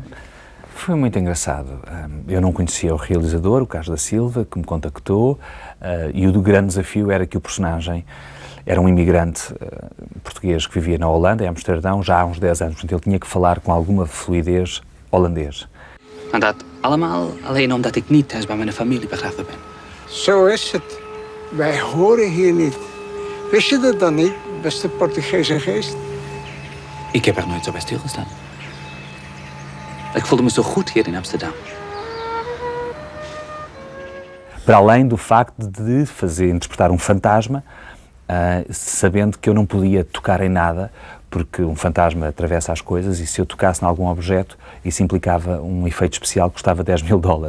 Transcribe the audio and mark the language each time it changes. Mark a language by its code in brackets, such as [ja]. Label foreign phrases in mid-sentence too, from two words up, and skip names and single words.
[pt] Foi muito engraçado. Eu não conhecia o realizador, o Carlos da Silva, que me contactou, e o grande desafio era que o personagem era um imigrante português que vivia na Holanda, em Amsterdão, já há uns 10 anos. Portanto, ele tinha que falar com alguma fluidez holandês. [nl] En dat allemaal alleen omdat ik niet thuis bij mijn familie begraven ben. Zo is het. Wij horen hier niet. Wist je dat dan niet, beste Portugese geest? Ik heb er nooit zo bij stilgestaan. Ik voelde me zo goed hier in Amsterdam. [pt] Para além do facto de interpretar um fantasma, sabendo que eu não podia tocar em nada, porque um fantasma atravessa as coisas e se eu tocasse em algum objeto, isso implicava um efeito especial que custava $10.000.